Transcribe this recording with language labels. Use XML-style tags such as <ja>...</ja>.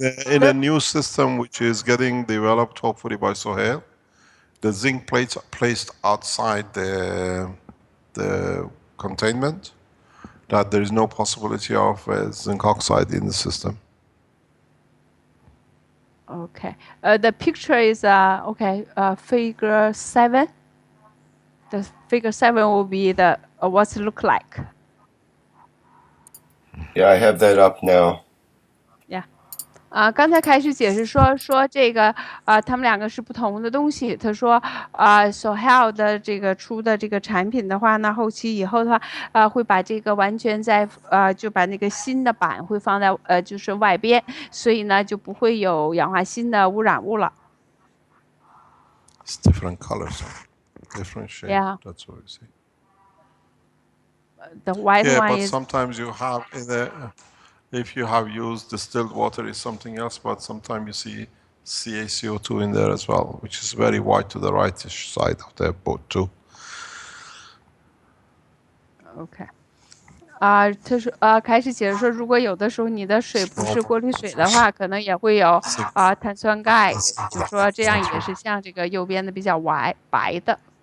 <en>In a new system which is getting developed, hopefully by Sohail, the zinc plates are placed outside the containment, that there is no possibility of zinc oxide in the system. Okay. The picture is okay. Figure 7. The figure 7 will be the what's it look like. Yeah, I have that up now. Yeah.</en> <zh>刚才开始解释说这个他们两个是不同的东西。他说Sohail 的这个出的这个产品的话呢，后期以后的话会把这个完全在就把那个新的板会放在就是外边，所以呢就不会有氧化锌的污染物了。</zh> <en>It's different colors, different shape. Yeah. That's what you see. The white one but is. Sometimes you have if you have used distilled water, is something else. But sometimes you see CaCO2 in there as well, which is very white to the right side of the boat too. OK.</en> <zh>他说开始解释说，如果有的时候你的水不是过滤水的话，可能也会有碳酸钙，就说这样也是像这个右边的比较白的。</zh>